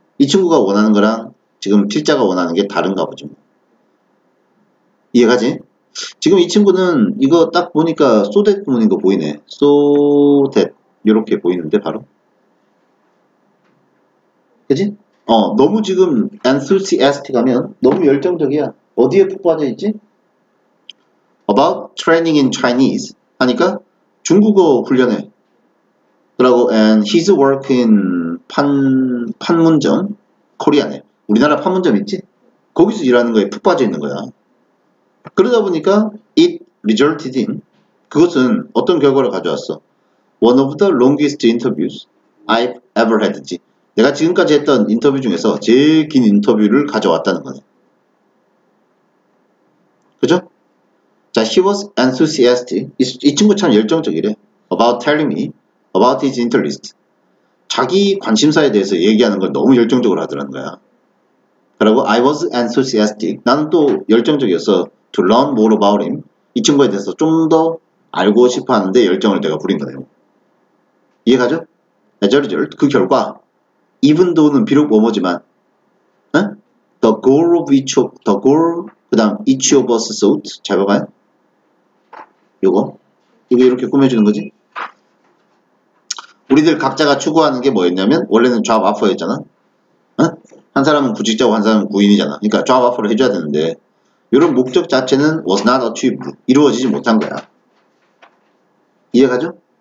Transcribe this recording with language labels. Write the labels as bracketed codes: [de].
[ko] 이 친구가 원하는 거랑 지금 필자가 원하는 게 다른가 보지 뭐. 이해가지? 지금 이 친구는 이거 딱 보니까 so that 구문인 거 보이네. so that 이렇게 보이는데 바로. 그지? 너무 지금 enthusiastic 하면 너무 열정적이야. 어디에 푹 빠져있지? [en] About training in Chinese [ko] 하니까 중국어 훈련해. 그러고 [en] and his work in 판문점 코리아네. [ko] 우리나라 판문점 있지? 거기서 일하는 거에 푹 빠져 있는 거야. 그러다 보니까 [en] it resulted in [ko] 그것은 어떤 결과를 가져왔어? [en] One of the longest interviews I've ever had지. [ko] 내가 지금까지 했던 인터뷰 중에서 제일 긴 인터뷰를 가져왔다는 거네. 그죠? 자, [en] he was enthusiastic. [ko] 이 친구 참 열정적이래. [en] About telling me about his interest. [ko] 자기 관심사에 대해서 얘기하는 걸 너무 열정적으로 하더라는 거야. 그리고 [en] I was enthusiastic. [ko] 나는 또 열정적이어서 [en] to learn more about him. [ko] 이 친구에 대해서 좀 더 알고 싶어 하는데 열정을 내가 부린 거네요. 이해가죠? [en] As a result, [ko] 그 결과 [en] even though는 [ko] 비록 뭐뭐지만 [en] the goal of each of the goal [ko] 그 다음 [en] each of us thought [ko] 잘 봐봐요. 요거 이렇게 꾸며주는 거지. 우리들 각자가 추구하는 게 뭐였냐면 원래는 job offer였잖아. 한 사람은 구직자고 한 사람은 구인이잖아. 그러니까 job offer를 해줘야 되는데 이런 목적 자체는 [en] was not achieved. [ko] 이루어지지 못한 거야. 이해가죠?